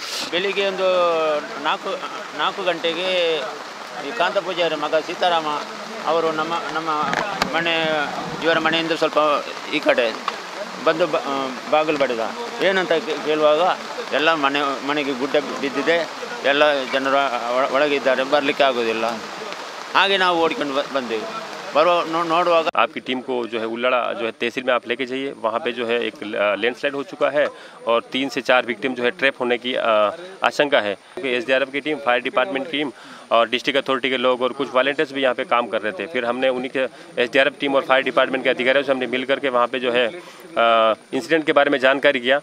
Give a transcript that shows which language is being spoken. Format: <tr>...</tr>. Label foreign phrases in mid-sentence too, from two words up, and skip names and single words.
<kn>ಬೆಳಿಗ್ಗೆ ಒಂದು 4 ಗಂಟೆಗೆ ಈ ಕಾಂತ ಪೂಜಾರಿ ಮಗ ಸೀತಾರಾಮ ಅವರು ನಮ್ಮ ಮನೆ ಇವರ ಮನೆಯಿಂದ ಸ್ವಲ್ಪ ಈ ಕಡೆ ಬಂದು ಬಾಗಿಲು ಬಡಿದ. ಏನಂತ ಕೇಳುವಾಗ ಎಲ್ಲ ಮನೆಗೆ ಗುಡ್ಡ ಬಿದ್ದಿದೆ, ಎಲ್ಲ ಜನರು ಒಳಗಿದ್ದಾರೆ, ಬರಲಿಕ್ಕೆ ಆಗೋದಿಲ್ಲ. ಹಾಗೆ ನಾವು ಓಡಿಕೊಂಡು ಬಂದೆವು.</kn> <hi>आपकी टीम को जो है उल्लड़ा जो है तहसील में आप लेके जाइए. वहाँ पे जो है एक लैंडस्लाइड हो चुका है और 3 से 4 विक्टिम जो है ट्रैप होने की आशंका है. एसडीआरएफ की टीम,</hi> <en>fire department</en> <hi>की टीम और</hi> <en>district authority</en> <hi>के लोग और कुछ वॉलंटियर्स भी यहाँ पे काम कर रहे थे. फिर हमने उन्हीं के एसडीआरएफ टीम और</hi> <en>fire department</en> <hi>के अधिकारियों से हमने मिल करके वहाँ पे जो है इंसिडेंट के बारे में जानकारी किया.</hi>